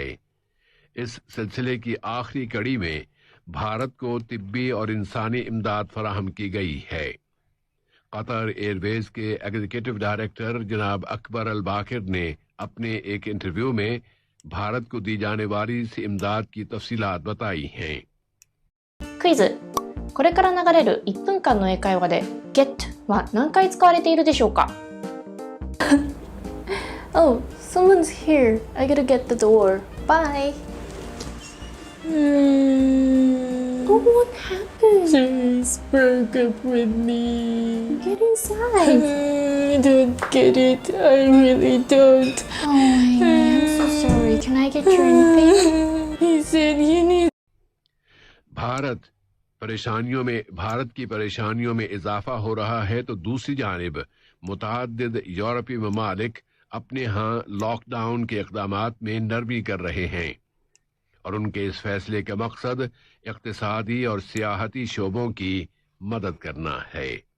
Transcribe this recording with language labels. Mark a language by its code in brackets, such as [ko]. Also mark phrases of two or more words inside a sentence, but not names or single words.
[ur] اس سلسلے کی آخری کڑی میں بھارت کو طبی اور انسانی امداد فراہم کی گئی ہے۔ قطر ایئر ویز کے ایگزیکٹو ڈائریکٹر جناب اکبر الباقر نے اپنے ایک انٹرویو میں بھارت کو دی جانے والی اس امداد کی تفصیلات بتائی ہیں۔ [ja] クイズ。これから流れる1分間の英会話で get は何回使われているでしょうか？ [en] Oh, someone's here. I gotta get the door. Bye. Oh, what happened? Just broke up with me. Get inside. I don't get it. I really don't. Oh, I'm so sorry. Can I get your anything? He said you need. [ur] بھارت کی پریشانیوں میں اضافہ ہو رہا ہے تو دوسری جانب متعدد یورپی ممالک اپنے یہاں لاک ڈاؤن کے اقدامات میں نرمی کر رہے ہیں اور ان کے اس فیصلے کا مقصد اقتصادی اور سیاحتی شعبوں کی مدد کرنا ہے.